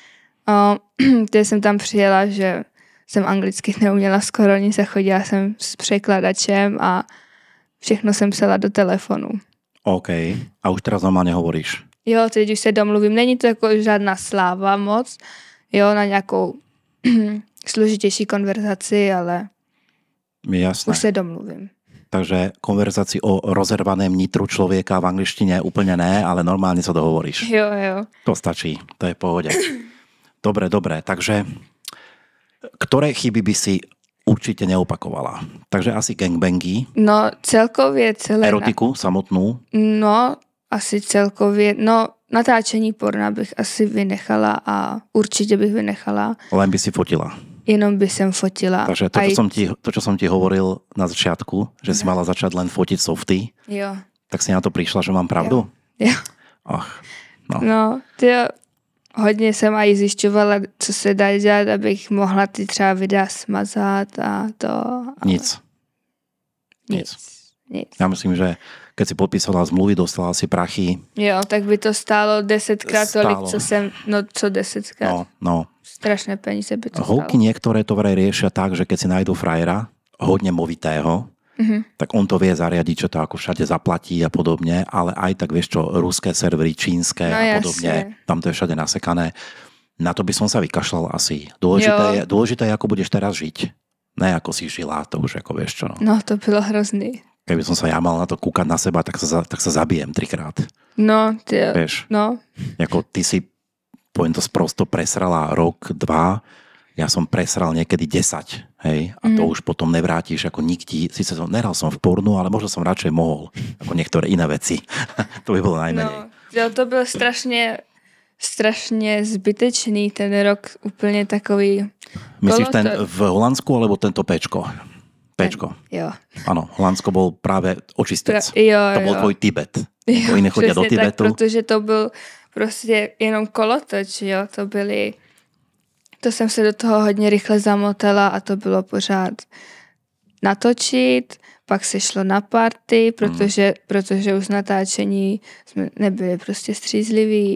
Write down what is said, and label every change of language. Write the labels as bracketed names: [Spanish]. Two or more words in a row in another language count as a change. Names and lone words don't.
[Czech] Když jsem tam přijela, že jsem anglicky neuměla skoro nic a chodila jsem s překladačem a všechno jsem psala do telefonu. OK. [Slovak] A už teraz normálně hovoríš? [Czech] Jo, teď už se domluvím. Není to jako žádná sláva moc, jo, na nějakou složitější konverzaci, ale [Slovak] jasné. [Czech] Už se domluvím. [Slovak] Takže konverzácii o rozervaném nitru človeka v angličtine úplne ne, ale normálne sa dohovoríš. [Czech] Jo. [Slovak] To stačí, to je v pohode. Dobre, takže ktoré chyby by si určite neopakovala? [Czech] Takže asi gangbangy. No, celkově celé... [Slovak] Erotiku samotnú. [Czech] No, asi celkově, natáčení porna bych asi vynechala a určitě bych vynechala. [Slovak] Len by si fotila. Jenom by som fotila. Takže to, čo som ti hovoril na začiatku, že si mala začať len fotiť softy, tak si na to prišla, že mám pravdu? [Czech] Jo. Ach, no, hodně jsem aj zjišťovala, co se dá dělat, abych mohla ty třeba videa smazat a to. Ale... Nic. [Slovak] Ja myslím, že keď si podpísala zmluvy, dostala si prachy. [Czech] Jo, tak by to stálo 10krát tolik, co 10krát. No. Strašné peníze by to stálo. [Slovak] Holky niektoré to vraj riešia tak, že keď si nájdú frajera, hodne movitého, tak on to vie zariadiť, čo to ako všade zaplatí a podobne, ale aj tak vieš čo, ruské servery, čínske a podobne, tam to je všade nasekané. Na to by som sa vykašľal asi. Dôležité je, ako budeš teraz žiť. Ne, ako si žila, to už ako vieš čo. [Czech] No, to bylo hrozný. [Slovak] Keby som sa ja mal na to kúkať na seba, tak sa zabijem 3-krát. [Czech] No, [Slovak] vieš, ako ty si, poviem to sprosto, presrala rok, 2, ja som presral niekedy 10, hej, a to už potom nevrátiš ako nikdy, síce nehral som v pornu, ale možno som radšej mohol, ako niektoré iné veci. To by bolo najmenej. [Czech] No, to byl strašně zbytečný ten rok, úplně takový... [Slovak] Myslíš ten v Holandsku, alebo tento Péčko? [Czech] Jo. [Slovak] Áno, Holandsko bol práve očistec. To bol tvoj Tibet. Oni chodia do Tibetu. [Czech] Tak, protože to byl prostě jenom kolotoč, jo. To jsem se do toho hodně rychle zamotala a to bylo pořád natočit, pak se šlo na party, protože už z natáčení jsme nebyli prostě střízliví.